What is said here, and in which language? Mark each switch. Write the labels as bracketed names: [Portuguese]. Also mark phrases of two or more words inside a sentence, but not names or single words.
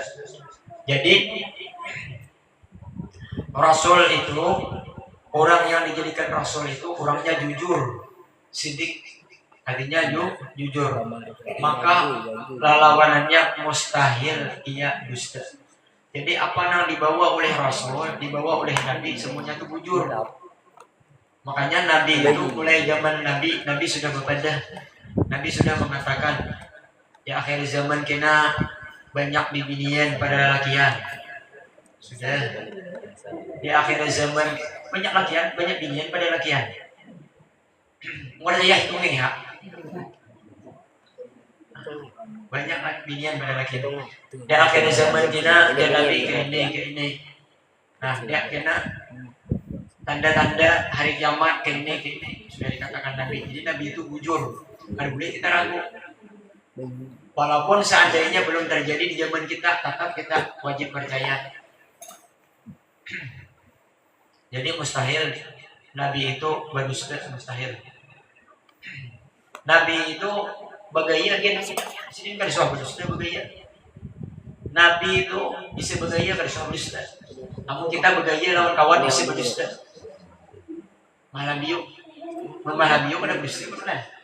[Indonesian] Jadi Rasul itu, orang yang dijadikan Rasul itu orangnya jujur, sidik artinya jujur, maka lawanannya mustahil ia dusta. Jadi apa yang dibawa oleh Rasul, dibawa oleh Nabi, semuanya itu jujur. Makanya Nabi itu mulai zaman Nabi sudah berbeda. Nabi sudah mengatakan di akhir zaman kena banyak bibinian pada lakian. Sudah di akhir zaman banyak lakian, banyak binian pada lakian. Mulai ya itu nih ya. Banyak binian pada laki itu. Di akhir zaman kita dia Nabi ke ini. Nah, dia kena tanda-tanda hari kiamat ke ini sudah dikatakan Nabi. Jadi Nabi itu jujur. Tidak boleh kita ragu. Walaupun seandainya belum terjadi di zaman kita, tetap kita wajib percaya. Jadi mustahil Nabi itu berdusta, mustahil. [Banjar] Nabi itu bagaya kan sini kan soal berdusta bagaya. Nabi itu bisa bagaya kan soal berdusta. Namun kita bagaya lawan kawan bisa berdusta. Malabiyo pada berdusta pernah.